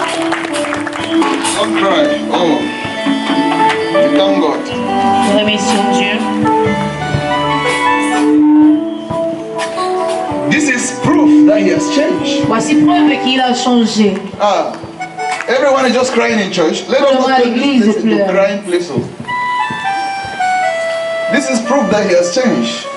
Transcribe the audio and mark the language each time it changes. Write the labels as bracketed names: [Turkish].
[English] Don't cry. Oh. Thank God. [French] Nous remercions Dieu. [English] This is proof that he has changed. [French] Voici preuve qu'il a changé. [English] Everyone is just crying in church. Let us not take this into crying place. This is proof that he has changed.